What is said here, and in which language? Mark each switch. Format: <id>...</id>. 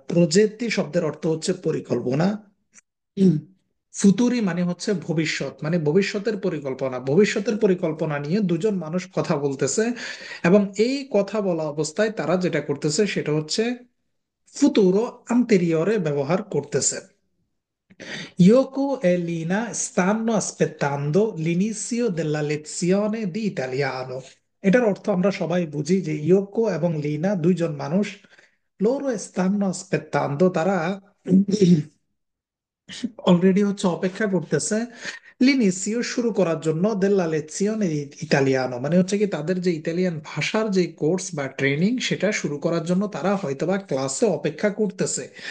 <bn>প্রজেতি শব্দের অর্থ হচ্ছে পরিকল্পনা। হুম। ফুতুরি মানে হচ্ছে ভবিষ্যৎ, মানে ভবিষ্যতের পরিকল্পনা। ভবিষ্যতের পরিকল্পনা নিয়ে দুজন মানুষ কথা বলতেছে, এবং এই কথা বলা অবস্থায় তারা যেটা করতেছে সেটা হচ্ছে ফুতুরো আন্তেরিয়রে ব্যবহার করতেছে।</bn> <it>Yoko e Lina stanno aspettando l'inizio della lezione di italiano.</it> <bn>এটার অর্থ আমরা সবাই বুঝি যে ইয়োকো এবং লিনা দুইজন মানুষ,</bn> <it>loro stanno aspettando,</it> <bn>তারা অলরেডি হচ্ছে অপেক্ষা করতেছে লিনিসিও শুরু করার জন্য দেল্লা লেzione di ইতালিয়ানো, মানে হচ্ছে কি তাদের যে ইতালিয়ান ভাষার যে কোর্স বা ট্রেনিং সেটা শুরু করার জন্য তারা হয়তোবা ক্লাসে অপেক্ষা করতেছে।</bn>